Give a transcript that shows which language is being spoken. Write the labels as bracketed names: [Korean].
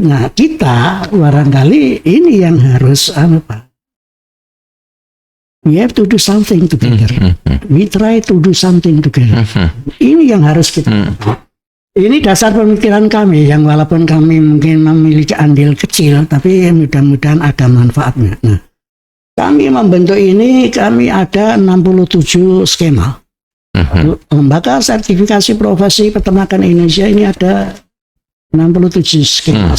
[Indonesian] Nah kita barangkali ini yang harus Pak. [English] We have to do something together. We try to do something together. [Indonesian] Ini yang harus kita. Ini dasar pemikiran kami yang walaupun kami mungkin memiliki andil kecil, tapi mudah-mudahan ada manfaatnya. Nah, kami membentuk ini, kami ada 67 skema. Lembaga sertifikasi profesi peternakan Indonesia ini ada 67 skema.